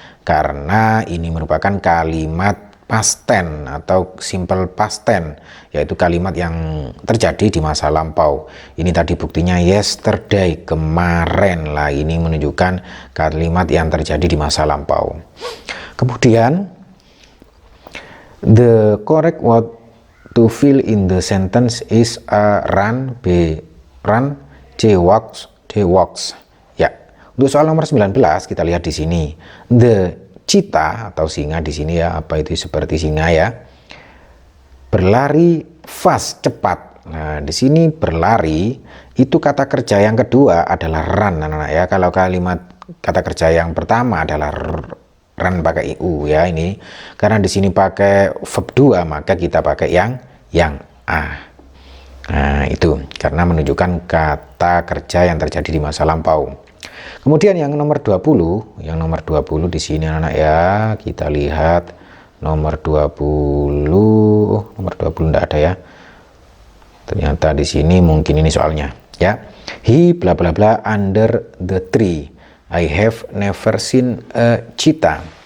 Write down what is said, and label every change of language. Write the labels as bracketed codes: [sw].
[id] Karena ini merupakan kalimat past tense atau simple past tense, yaitu kalimat yang terjadi di masa lampau. Ini tadi buktinya yesterday, kemarin. Lah, ini menunjukkan kalimat yang terjadi di masa lampau. [en] Kemudian the correct word to fill in the sentence is A, run, B, run, C, walks, D, walks. [id] Ya, untuk soal nomor 19 kita lihat di sini. The cheetah atau singa di sini ya, apa itu seperti singa ya, berlari fast, cepat. Nah, di sini berlari itu kata kerja yang kedua adalah run anak-anak ya. Kalau kalimat kata kerja yang pertama adalah run pakai IU ya ini. Karena di sini pakai verb 2 maka kita pakai yang A. Nah, itu karena menunjukkan kata kerja yang terjadi di masa lampau. Kemudian yang nomor 20, di sini anak-anak ya, kita lihat nomor 20 enggak ada ya. Ternyata di sini mungkin ini soalnya ya. [en] He bla bla bla under the tree. I have never seen a cheetah.